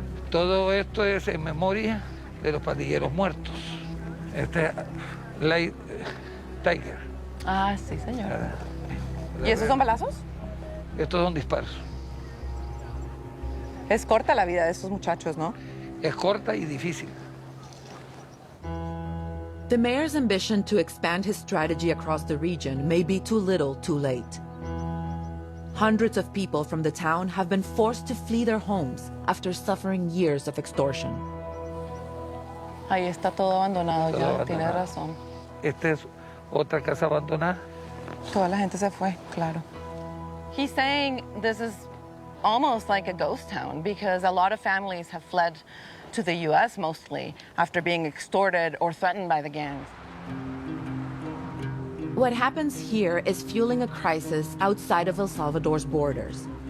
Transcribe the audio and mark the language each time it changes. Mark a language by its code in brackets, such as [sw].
[es] Todo esto es en memoria de los pandilleros muertos. Este Light Tiger. Ah, sí, señora. ¿Y esos son balazos? Estos son disparos. Es corta la vida de estos muchachos, ¿no? Es corta y difícil. [en] The mayor's ambition to expand his strategy across the region may be too little, too late. Hundreds of people from the town have been forced to flee their homes after suffering years of extortion. [es] Ahí está todo abandonado Todo ya, abandonado. tiene razón. Esta es otra casa abandonada. Toda la gente se fue, claro. [en] He's saying this is almost like a ghost town because a lot of families have fled to the U.S. mostly after being extorted or threatened by the gangs. What happens here is fueling a crisis outside of El Salvador's borders.